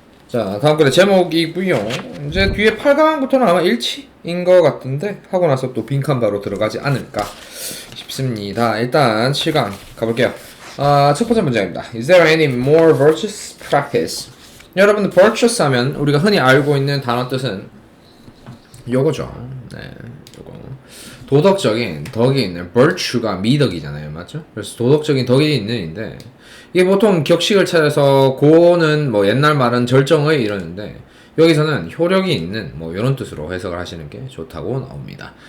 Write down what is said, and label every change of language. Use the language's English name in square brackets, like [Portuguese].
[Korean] 자, 다음 글의 제목이고요. 이제 뒤에 8강부터는 아마 일치인 것 같은데 하고 나서 또 빈칸 바로 들어가지 않을까 싶습니다. 일단 7강 가볼게요. 첫 번째 문제입니다. [English] Is there any more virtuous practice? [Korean] 여러분들 virtuous 하면 우리가 흔히 알고 있는 단어 뜻은 요거죠. 네, 요거. 도덕적인 덕이 있는 virtue가 미덕이잖아요, 맞죠? 그래서 도덕적인 덕이 있는인데 이게 보통 격식을 찾아서 고는 뭐 옛날 말은 절정의 이러는데 여기서는 효력이 있는 뭐 이런 뜻으로 해석을 하시는 게 좋다고 나옵니다.